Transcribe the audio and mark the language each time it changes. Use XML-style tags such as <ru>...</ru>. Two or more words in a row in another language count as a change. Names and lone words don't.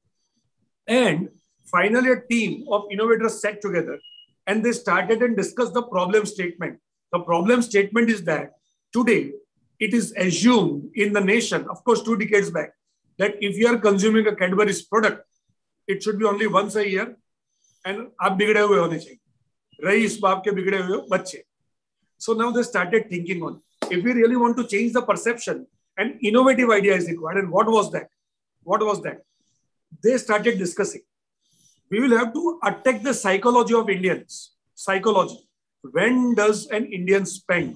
<en>And finally, a team of innovators sat together and they started and discussed the problem statement. The problem statement is that today it is assumed in the nation, of course, 2 decades back, that if you are consuming a Cadbury's product, it should be only once a year, and</en> <hi>आप बिगड़े हुए होने चाहिए. रही इस बाप के बिगड़े हुए बच्चे.</hi> <en>So now they started thinking on, if we really want to change the perception, an innovative idea is required. And what was that? What was that? They started discussing. We will have to attack the psychology of Indians. Psychology. When does an Indian spend?</en>